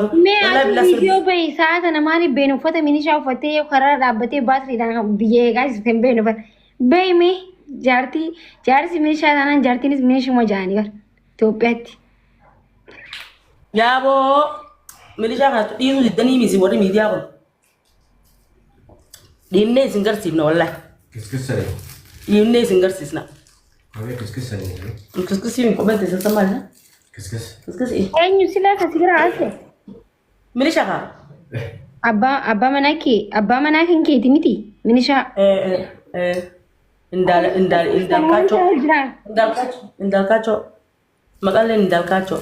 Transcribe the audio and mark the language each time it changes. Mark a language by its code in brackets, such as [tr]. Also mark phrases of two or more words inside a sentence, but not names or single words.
[om] mee ati viidiyoo bahi sa'a sana maaliif beenu uffata milishaa uffattee yoo karaa dhaabbatee baatiriidhaan biyya eegaa jirtu hin beenu uffata bahi mee jaarsi milishaa taanaan jaartiinis milishuma ja'anii bara Itoophiyaatti yaaboo milishaa kanatti dhiisuu diddanii misi warri miidiyaa kun dhiinnee isin garsiifna wallahi [fr] Qu'est-ce que c'est? [om] dhiinnee isin garsiisna [fr] Oui, qu'est-ce que c'est? [om] kiskisiin kopheen teessa sammaadha [fr] Qu'est-ce que c'est? [om] kiskisii eenyu silaa kasi bira haase milishaa kaa abbaa manaa kan keeti miti milishaa indaalkaachoo maqaaleen indaalkaachoo